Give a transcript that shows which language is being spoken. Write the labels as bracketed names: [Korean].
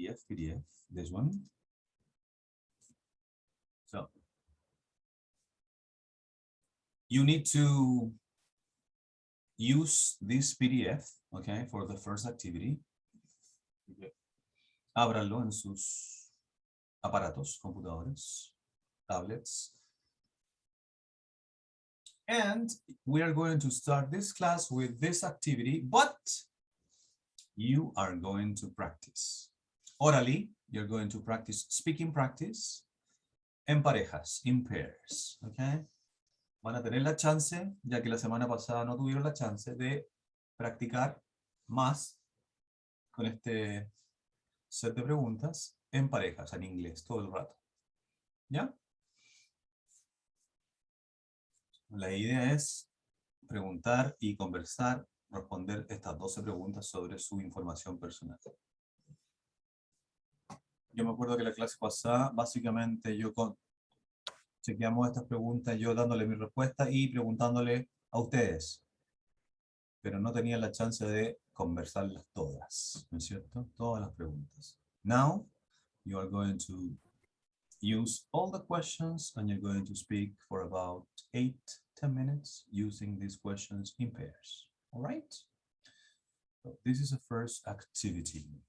[English] PDF, this one. So you need to use this PDF, okay, for the first activity. [Spanish] Ábralo en sus aparatos, computadores, tablets. [English] And we are going to start this class with this activity, but you are going to practice. Orally, you're going to practice speaking practice [Spanish] en parejas, [English] in pairs, okay? [Spanish] Van a tener la chance, ya que la semana pasada no tuvieron la chance de practicar más con este set de preguntas en parejas, en inglés, todo el rato. ¿Ya? La idea es preguntar y conversar, responder estas 12 preguntas sobre su información personal. Yo me acuerdo que la clase pasada, básicamente chequeamos estas preguntas, yo dándole mi respuesta y preguntándole a ustedes. Pero no tenía la chance de conversarlas todas, ¿no es cierto? Todas las preguntas. [English] Now, you are going to use all the questions and you're going to speak for about 8-10 minutes using these questions in pairs. All right? So this is the first activity.